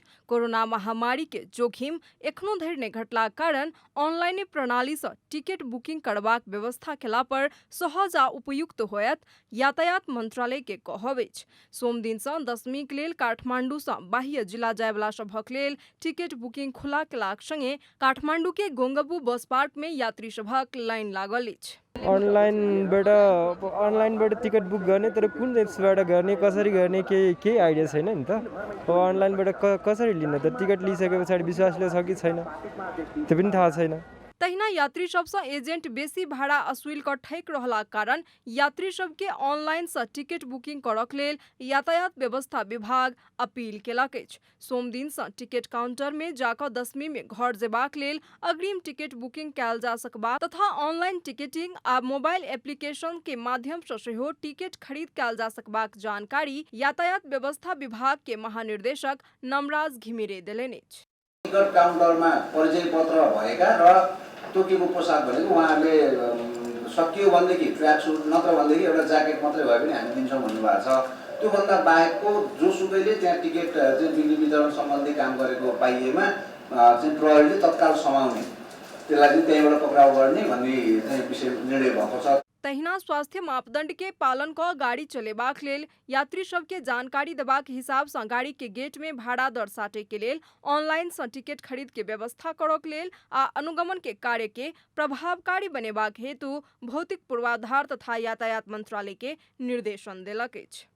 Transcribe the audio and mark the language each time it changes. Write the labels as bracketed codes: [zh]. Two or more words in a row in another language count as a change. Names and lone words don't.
[mai] कोरोना महामारी के जोखिम एखनो धरि नहि घटलाक कारण ऑनलाइन प्रणाली सँ [en] ticket booking [mai] करबाक व्यवस्था केला पर सहज आ उपयुक्त होयत यातायात मंत्रालय के कहब अछि। सोम दिन सँ 10वीं के लेल काठमांडू सँ बाह्य जिला जाय वाला सभक लेल [en] ticket booking [mai] खुला केलाक संगे काठमांडू के गोंगबू [en] bus park [mai] में यात्री सभक लाइन लागल अछि। [ne] अनलाइनबाट टिकट बुक गर्ने, तर कुन एप्सबाट गर्ने, कसरी गर्ने केही आइडिया छैन नि त। अब अनलाइनबाट कसरी लिन त, टिकट लिइसके पछाडि विश्वासले छ कि छैन त्यो पनि थाहा छैन। [mai] तहिना यात्री सब सँ एजेंट बेसी भाड़ा असूल कऽ ठैक रहलाक कारण यात्री सब के ऑनलाइन सँ टिकट बुकिंग करक लेल यातायात व्यवस्था विभाग अपील केलक अछि। सोम दिन सँ [en] ticket counter [mai] में जाकऽ 10वीं में घर जेबाक लेल अग्रिम [en] ticket booking [mai] कयल जा सकबाक तथा [en] online ticketing [mai] आ [en] mobile application [mai] के माध्यम सँ सेहो टिकट खरीद कयल जा सकबाक जानकारी यातायात व्यवस्था विभाग के महानिर्देशक नमराज घिमिरे देलनि अछि। [en] ticket counterमा [ne] परिचय पत्र भएका र तोकेको पोसाक भनेको उहाँहरूले सकियो भनेदेखि [en] track suit [ne] नत्र भनेदेखि एउटा ज्याकेट मात्रै भए पनि हामी दिन्छौँ भन्नुभएको छ। त्योभन्दा बाहेकको जोसुकैले त्यहाँ टिकट चाहिँ बिक्री वितरण सम्बन्धी काम गरेको पाइएमा चाहिँ प्रहरीले तत्काल समाउने, त्यसलाई चाहिँ त्यहीँबाट पक्राउ गर्ने भन्ने चाहिँ विषय निर्णय भएको छ। [mai] तहिना स्वास्थ्य मापदंड के पालन कऽ गाड़ी चलेबाक लेल यात्री सब के जानकारी देबाक हिसाब सँ गाड़ी के गेट में भाड़ा दर साटै के लेल ऑनलाइन सँ टिकट खरीद के व्यवस्था करक लेल आ अनुगमन के कार्य के प्रभावकारी बनेबाक हेतु भौतिक पूर्वाधार तथा यातायात मंत्रालय के निर्देशन देलक अछि।